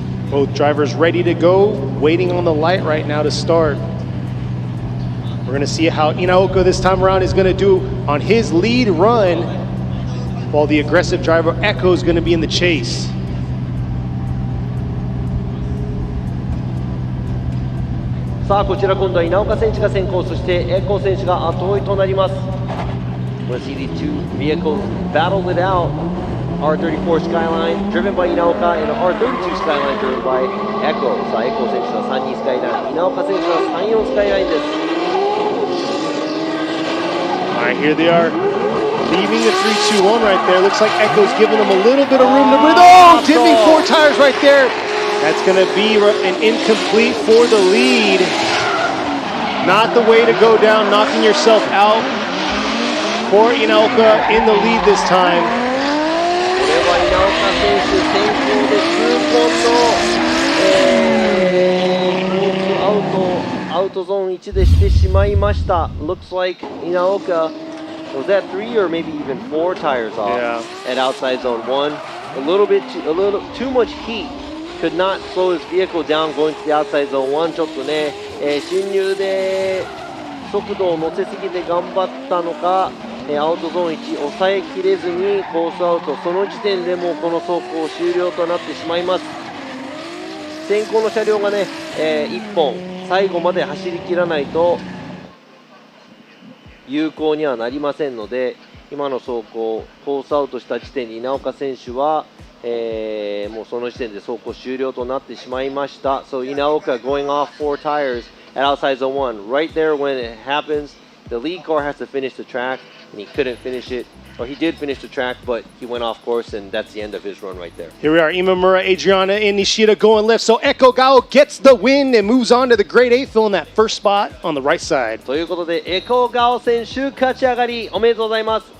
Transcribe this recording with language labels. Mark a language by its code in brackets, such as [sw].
[en] Both drivers ready to go, waiting on the light right now to start. We're going to see how Inaoka this time around is going to do on his lead run, while the aggressive driver Echo is going to be in the chase. [ja] さあこちら今度は稲岡選手が先行、そしてエコー選手が後追いとなります。 [en] We'll see the two vehicles battle it out. R34 Skyline driven by Inaoka and R32 Skyline driven by Echo. [ja] さあエコー選手は32スカイライン、稲岡選手は34スカイラインです。 [en] All right, here they are, leaving the 3-2-1 right there. Looks like Echo's giving them a little bit of room to breathe. Oh, dipping 4 tires right there. That's going to be an incomplete for the lead. Not the way to go down, knocking yourself out. For Inaoka in the lead this time. [ja] これは稲岡選手先行で痛恨のアウトゾーン1でしてしまいました。 [en] Looks like Inaoka was that 3 or maybe even 4 tires off at outside zone 1. A little too much heat could not slow his vehicle down going to the outside zone 1. [ja] ちょっとね、進入で速度を乗せすぎて頑張ったのか、アウトゾーン1抑えきれずにコースアウト、その時点でもうこの走行終了となってしまいます。先行の車両がね、1本最後まで走り切らないと有効にはなりませんので、今の走行コースアウトした時点で稲岡選手は、もうその時点で走行終了となってしまいました。 [en] So Inaoka going off 4 tires at outside zone 1. Right there when it happens, the lead car has to finish the track, and he couldn't finish it. Or he did finish the track, but he went off course, and that's the end of his run right there. Here we are, Imamura, Adriana, and Nishida going left. So Echo Gao gets the win and moves on to the grade 8, filling that first spot on the right side. [ja] ということで、エコガオ選手勝ち上がりおめでとうございます。